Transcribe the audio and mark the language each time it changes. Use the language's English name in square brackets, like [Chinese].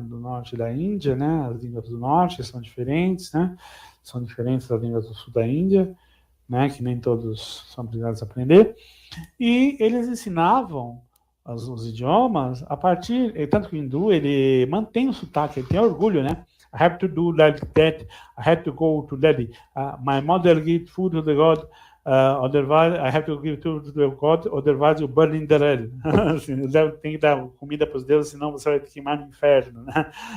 [Portuguese] Do norte da Índia, né? As línguas do norte são diferentes, né? São diferentes das línguas do sul da Índia, né, que nem todos são obrigados a aprender, e eles ensinavam os idiomas a partir, tanto que o hindu, ele mantém o sotaque, ele tem orgulho, né? [English] I have to do like that, I have to go to Delhi, my mother give food to the God, otherwise I have to give food to the God, otherwise you burn in the hell. [Portuguese] Assim, tem que dar comida para os deuses, senão você vai queimar no inferno, né?